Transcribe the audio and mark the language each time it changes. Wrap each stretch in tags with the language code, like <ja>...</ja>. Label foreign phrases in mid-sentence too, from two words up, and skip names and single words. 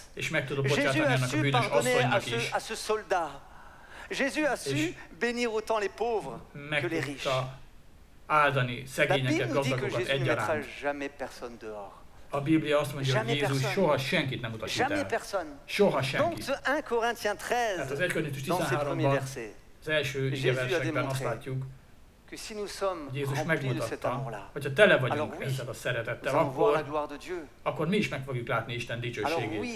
<fr>Jésus a su pardonner à ce soldat. Jésus a su bénir autant les pauvres que les riches.</fr> <hu>Áldani szegényeket, gazdagokat egyaránt. A Biblia azt mondja, hogy Jézus soha senkit nem utasít el. Soha senkit. Tehát az 1 Korintus 13-ban, az első igeversekben azt látjuk, hogy Jézus megmutatta, hogyha tele vagyunk ezzel a szeretettel, akkor mi is meg fogjuk látni Isten dicsőségét.</hu>